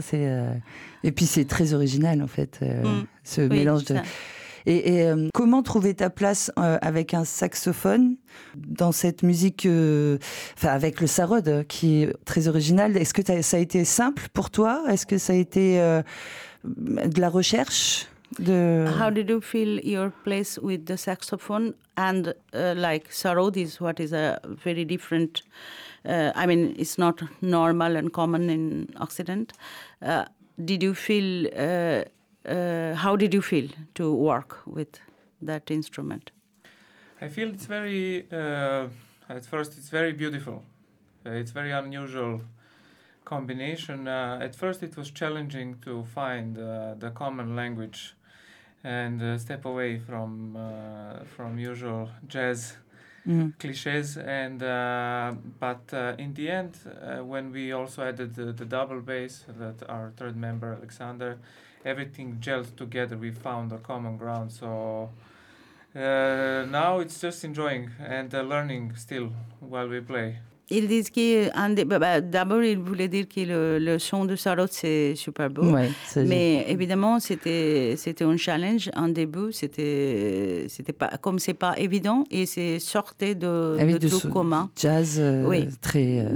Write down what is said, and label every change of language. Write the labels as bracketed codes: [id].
[fr] C'est, et puis c'est très original, en fait, ce mélange. Et comment trouver ta place avec un saxophone dans cette musique, avec le Sarod, qui est très original? Est-ce que ça a été simple pour toi? Est-ce que ça a été de la recherche de... [en] How did you feel your place with the saxophone and like Sarod is what is a very different, I mean, it's not normal and common in Occident. Did you feel... how did you feel to work with that instrument? I feel it's very, at first it's very beautiful. It's very unusual combination. At first it was challenging to find the common language and step away from usual jazz clichés. And but in the end, when we also added the double bass, that our third member, Alexander, everything gelled together. We found a common ground. So Now it's just enjoying and learning still while we play. [fr] Ils disent que d'abord ils voulaient dire que le son de Sarot c'est super beau, ouais, c'est mais juste. Évidemment c'était un challenge en début, c'était pas comme c'est pas évident et c'est sorti de tout commun. Jazz, oui. Très.